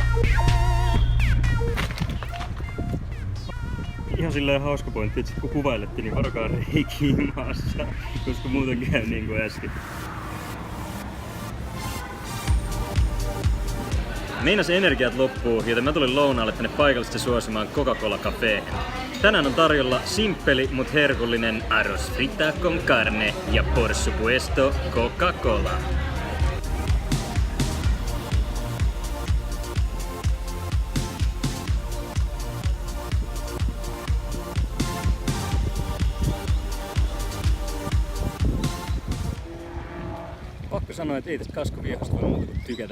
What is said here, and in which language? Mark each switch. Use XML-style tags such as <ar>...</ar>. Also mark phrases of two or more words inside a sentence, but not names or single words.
<fi>Ihan silleen hauska pointti, että kun kuvailettiin, niin varokaa reikiä maassa, koska muuten käy niin kuin äsken. Meinas energiat loppuu, joten mä tulin lounaalle tänne paikallisesti suosimaan Coca-Cola Caféhen. Tänään on tarjolla simppeli mut herkullinen</fi> <es>arroz frita con carne</es> <fi>ja</fi> <es>por supuesto</es> <fi>Coca-Cola. Pakko sanoa, että ei tästä Casco Viejosta voi muuta kuin tykätä.</fi>